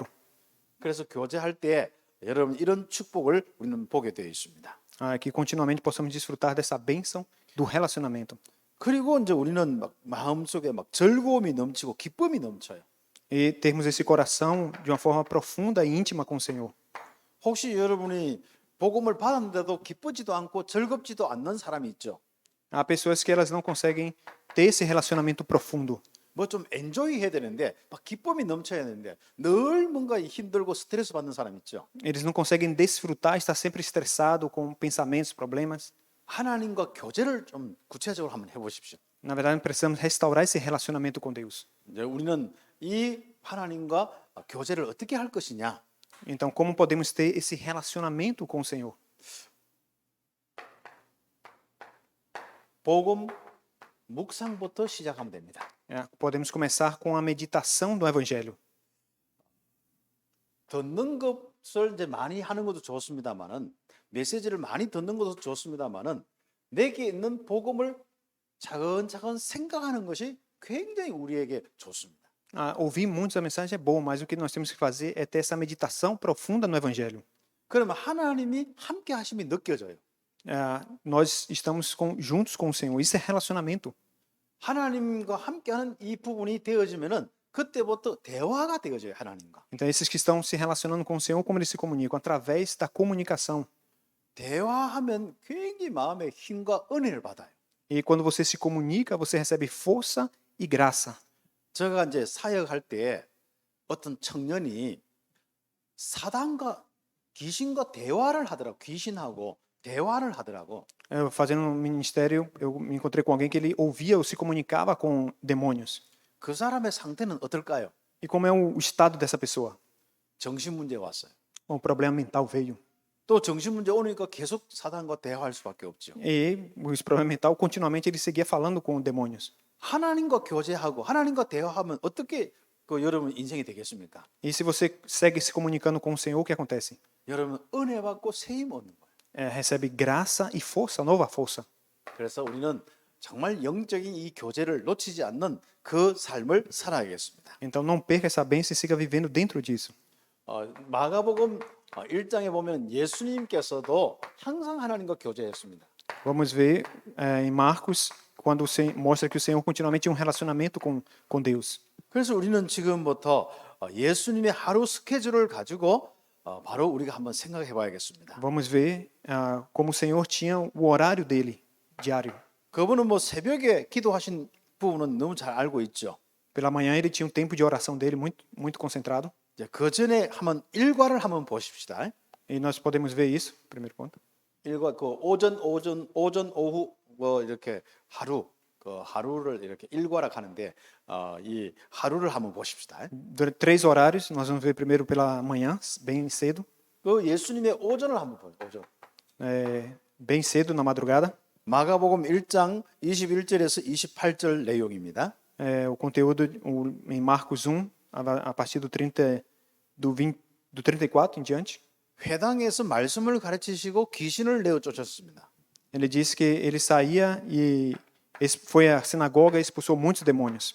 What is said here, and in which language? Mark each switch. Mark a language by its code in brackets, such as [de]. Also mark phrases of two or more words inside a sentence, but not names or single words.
[ko] 그래서 교제할 때 여러분 이런 축복을 우리는 보게 되어 있습니다. [pt] Que continuamente possamos desfrutar dessa bênção do relacionamento. [ko] 그리고 이제 우리는 막 마음속에 막 즐거움이 넘치고 기쁨이 넘쳐요. [pt] E termos esse coração de uma forma profunda e íntima com o Senhor. [ko] 혹시 여러분이 복음을 받았는데도 기쁘지도 않고 즐겁지도 않는 사람이 있죠. [pt] Há pessoas que elas não conseguem ter esse relacionamento profundo. [ko] 뭐 좀 엔조이 해야 되는데 막 기쁨이 넘쳐야 되는데 늘 뭔가 힘들고 스트레스 받는 사람 있죠. [pt] Eles não conseguem desfrutar, estar sempre estressado com pensamentos, problemas. [ko] 하나님과 교제를 좀 구체적으로 한번 해보십시오. [pt] Na verdade, precisamos restaurar esse relacionamento com Deus. [ko] 이제 우리는 이 하나님과 교제를 어떻게 할 것이냐? [pt] Então, como podemos ter esse relacionamento com o Senhor? [ko] 복음 묵상부터 시작하면 됩니다. [pt] Podemos começar com a meditação do Evangelho. [ko] 듣는 것을 이제 많이 하는 것도 좋습니다만은 메시지를 많이 듣는 것도 좋습니다만은 내게 있는 복음을 차근차근 생각하는 것이 굉장히 우리에게 좋습니다. [pt] Ouvir muitos a mensagem é bom, mas o que nós temos que fazer é ter essa meditação profunda no Evangelho. [ko] 그러면 하나님이 함께 하심이 느껴져요. [pt] Nós estamos juntos com o Senhor. Isso é relacionamento. [ko] 하나님과 함께하는 이 부분이 되어지면은 그때부터 대화가 되어져요, 하나님과. [pt] Então, esses que estão se relacionando com o Senhor, como eles se comunicam? Através da comunicação. [ko] 대화하면 굉장히 마음에 힘과 은혜를 받아요. [pt] E quando você se comunica, você recebe força e graça. [ko] 제가 이제 사역할 때 어떤 청년이 사단과 귀신과 대화를 하더라고. 귀신하고 대화를 하더라고. [pt] Eu fazendo um ministério, eu me encontrei com alguém que ele ouvia ou se comunicava com demônios. [ko] 그 사람의 상태는 어떨까요? [pt] E como é o estado dessa pessoa? [ko] 정신 문제 왔어요. [pt] Um problema mental veio. [ko] 또 정신 문제 오니까 계속 사단과 대화할 수밖에 없죠. [pt] E esse problema mental, continuamente ele seguia falando com demônios. [ko] 하나님과 교제하고 하나님과 대화하면 어떻게 그 여러분 인생이 되겠습니까? [pt] E se você segue se comunicando com o Senhor, o que acontece? [ko] 여러분 은혜 받고 새 힘 얻는 거예요. [pt] Recebe graça e força, nova força. [ko] 그래서 우리는 정말 영적인 이 교제를 놓치지 않는 그 삶을 살아야겠습니다. [pt] Então não perca essa bênção e siga vivendo dentro disso. [ko] 마가복음 1장에 보면 예수님께서도 항상 하나님과 교제했습니다. [pt] Vamos ver em Marcos, quando mostra que o Senhor continuamente tinha um relacionamento com Deus. [ko] 그래서 우리는 지금부터 예수님의 하루 스케줄을 가지고 바로 우리가 한번 생각해 봐야겠습니다. [pt] Vamos ver como o Senhor tinha o horário dele, diário. [ko] 그분은 뭐 새벽에 기도하신 부분은 너무 잘 알고 있죠. [pt] Pela manhã ele tinha um tempo de oração dele muito concentrado. [ko] 이제 그 전에 한번 일과를 한번 보십시다. [pt] E nós podemos ver isso, primeiro ponto. [ko] 일과 그 오전 오후 뭐 이렇게 하루를 이렇게 일과라 하는데 이 하루를 한번 보십시다. [pt] Durante 3 horários, nós vamos ver primeiro pela manhã, bem cedo. [ko] 그 예수님의 오전을 한번 보죠. 오전. [pt] Bem cedo na madrugada. [ko] 마가복음 1장 21절에서 28절 내용입니다. [pt] O conteúdo em Marcos 1, a partir do 34 em diante. [ko] 회당에서 말씀을 가르치시고 귀신을 내어 쫓았습니다. [pt] Ele disse que ele saía e foi à sinagoga e expulsou muitos demônios.